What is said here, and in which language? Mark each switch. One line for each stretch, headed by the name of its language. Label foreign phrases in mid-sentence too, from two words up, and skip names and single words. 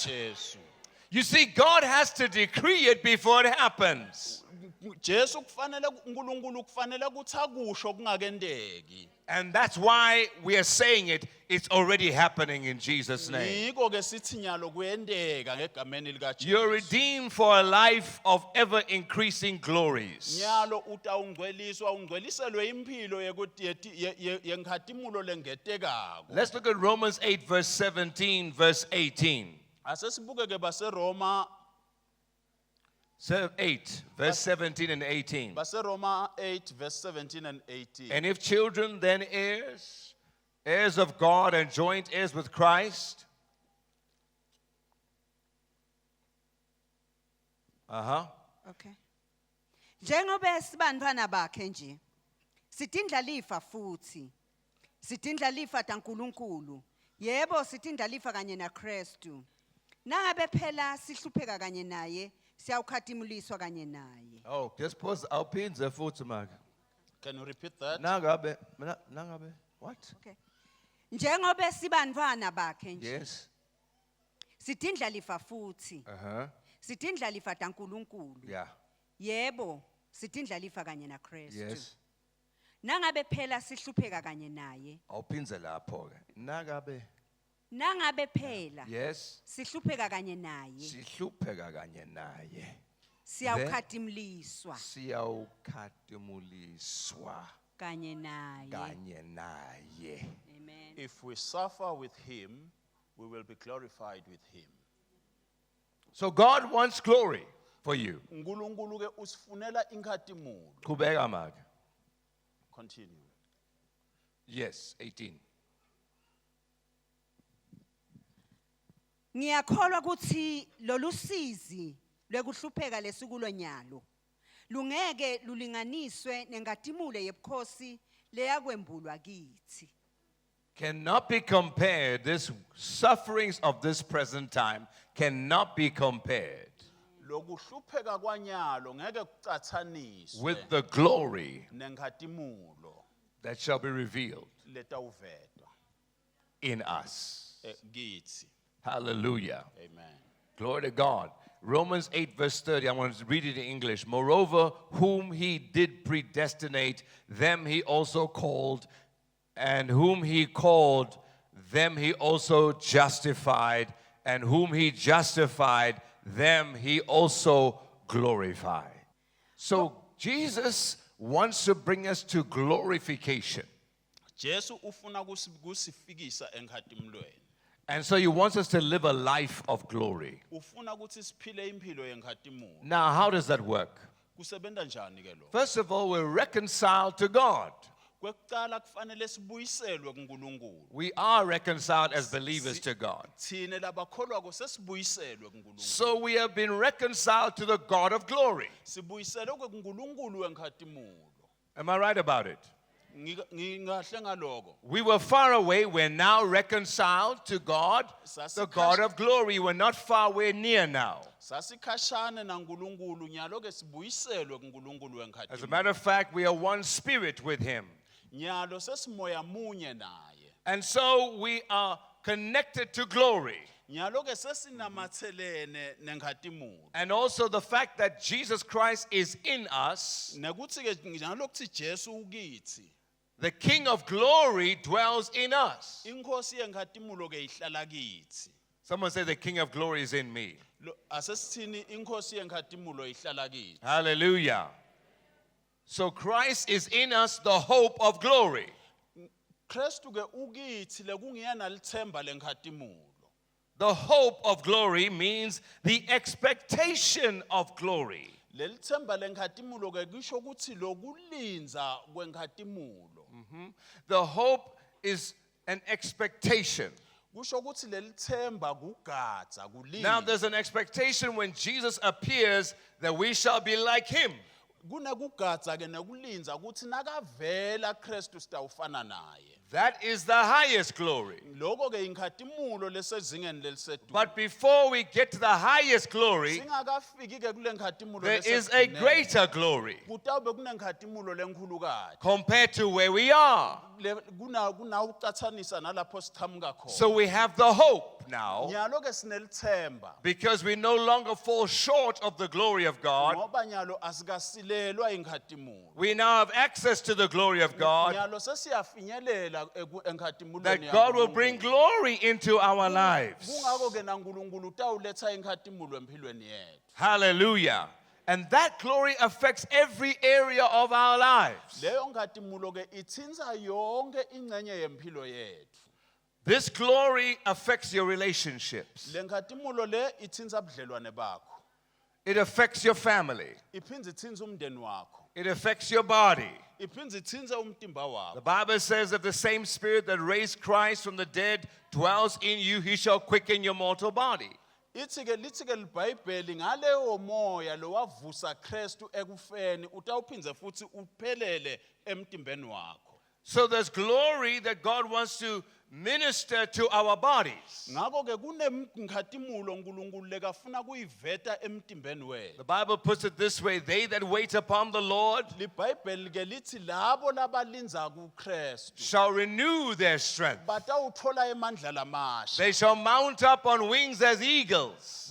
Swati: likaJesu.
English: You see, God has to decree it before it happens.
Swati: Jesu kufanele uNkulunkulu kufanele ukuthi akusho kungakendeki.
English: And that's why we are saying it. It's already happening in Jesus' name.
Swati: Yiko ke sithi nyalo kuyendeka ngegameni likaJesu.
English: You're redeemed for a life of ever increasing glories.
Swati: Nyalo utawungcweliswa ungcweliselwe impilo yenkhatimulo lengetekako.
English: Let's look at Romans 8, verse 17, verse 18.
Swati: Asesibuke ke baseRoma
English: 8, verse 17 and 18. baseRoma 8 verse 17 and 18. And if children, then heirs, heirs of God and joint heirs with Christ. Okay.
Swati: Njengoba sibantwana bakhe nje. Sitindla lifa futhi. Sitindla lifa taNkulunkulu. Yebo sitindla lifa kanye naKristu. Nangabe phela sihlupheka kanye naye, siyawukhatimuliswa kanye naye.
English: Oh, just pause.
Swati: Alpinze futhi maka.
English: Can you repeat that? Nangabe, what? Okay.
Swati: Njengoba sibantwana bakhe nje.
English: Yes.
Swati: Sitindla lifa futhi. Sitindla lifa taNkulunkulu.
English: Yeah.
Swati: Yebo, sitindla lifa kanye naKristu.
English: Yes.
Swati: Nangabe phela sihlupheka kanye naye. Awuphinze lapho ke. Nangabe. Nangabe phela
English: Yes.
Swati: sihlupheka kanye naye. Sihlupheka kanye naye. Siyawukhatimuliswa Siyawukhatimuliswa kanye naye. kanye naye. Amen.
English: If we suffer with him, we will be glorified with him. So God wants glory for you.
Swati: uNkulunkulu ke usifunela inkhatimulo. Qhubeka make.
English: Continue. Yes, 18.
Swati: Ngiyakholwa ukuthi lolu sizi lwekuhlupheka lesikulo nyalo lungeke lulinganiswe nengatimule yebukhosi leyakwembulwa kithi.
English: Cannot be compared. This sufferings of this present time cannot be compared
Swati: Lokuhlupheka kwanyalo ngeke kucathaniswe
English: with the glory
Swati: nenkhatimulo
English: that shall be revealed
Swati: letawuvetwa
English: in us.
Swati: kithi. Hallelujah. Amen.
English: Glory to God. Romans 8, verse 30. I want to read it in English. Moreover, whom he did predestinate, them he also called, and whom he called, them he also justified, and whom he justified, them he also glorified. So Jesus wants to bring us to glorification.
Swati: Jesu ufuna kusifikisa enkhatimulweni.
English: And so he wants us to live a life of glory.
Swati: Ufuna ukuthi siphile impilo yenkhatimulu.
English: Now, how does that work?
Swati: Kusebenta njani ke lo?
English: First of all, we're reconciled to God.
Swati: Kwekuqala kufanele sibuyiselwe kuNkulunkulu.
English: We are reconciled as believers to God.
Swati: Thina labakholwako sesibuyiselwe kuNkulunkulu.
English: So we have been reconciled to the God of glory.
Swati: Sibuyiselwe kuNkulunkulu wenkhatimulu.
English: Am I right about it?
Swati: Ngingahle ngaloko.
English: We were far away. We're now reconciled to God, the God of glory. We're not far away, near now.
Swati: Sasikhashane naNkulunkulu nyalo ke sibuyiselwe kuNkulunkulu wenkhatimulu.
English: As a matter of fact, we are one spirit with him.
Swati: Nyalo sesimoya munye naye.
English: And so we are connected to glory.
Swati: Nyalo ke sesinamathelene nenkhatimulu.
English: And also the fact that Jesus Christ is in us,
Swati: Nekuthi ke njalo kuthi Jesu ukithi.
English: the King of glory dwells in us.
Swati: Inkosi yenkhatimulu ke ihlala kithi.
English: Someone say the King of glory is in me.
Swati: Asesithini inkosi yenkhatimulu ihlala kithi. Hallelujah.
English: So Christ is in us, the hope of glory.
Swati: Kristu ke ukithi lekungiyana lithemba lenkhatimulu.
English: The hope of glory means the expectation of glory.
Swati: Lelithemba lenkhatimulu ke kisho ukuthi lokulinza kwenkhatimulu.
English: The hope is an expectation.
Swati: Kusho ukuthi lelithemba kugadza
English: Now
Swati: kulinza.
English: there's an expectation when Jesus appears that we shall be like him.
Swati: Kunekugadza ke nekulinza ukuthi nakavela Kristu sitawufana naye.
English: That is the highest glory.
Swati: Lokho ke inkhatimulo lesezingeni lelisedulu.
English: But before we get to the highest glory,
Swati: Singakafiki ke kule nkhatimulo
English: there is a greater glory
Swati: kutawube kunenkhatimulu lenkhulukazi.
English: compared to where we are.
Swati: Kunawucathanisa nalapho siqhamuka khona.
English: So we have the hope now
Swati: Nyalo ke sinelithemba.
English: because we no longer fall short of the glory of God.
Swati: Ngoba nyalo asikasilelwa inkhatimulo.
English: We now have access to the glory of God,
Swati: Nyalo sesiyafinyelela enkhatimbulweni
English: that God will bring glory into our lives.
Swati: Kungako ke naNkulunkulu utawuletha inkhatimulo empilweni yethu. Hallelujah.
English: And that glory affects every area of our lives.
Swati: Leyo nkhatimulo ke ithinza yonke ingcenye yempilo yethu.
English: This glory affects your relationships.
Swati: Le nkhatimulo le ithinza budlelwane bakho.
English: It affects your family.
Swati: Iphindze ithinze umndeni wakho.
English: It affects your body.
Swati: Iphindze ithinze umtimba
English: The
Swati: wakho.
English: Bible says that the same spirit that raised Christ from the dead dwells in you, he shall quicken your mortal body.
Swati: Lithi ke libhayibheli ngaleyo moya lowavusa Kristu ekufeni utawuphindze futhi uphelele emtimbeni wakho.
English: So there's glory that God wants to minister to our bodies.
Swati: Ngako ke kunemkhatimulo uNkulunkulu lekafuna kuyiveta emtimbeni wethu.
English: The Bible puts it this way, they that wait upon the Lord
Swati: LiBhayibheli ke lithi labo labalinza kuKristu
English: shall renew their strength.
Swati: batawuthola emandla lamasha.
English: They shall mount up on wings as eagles.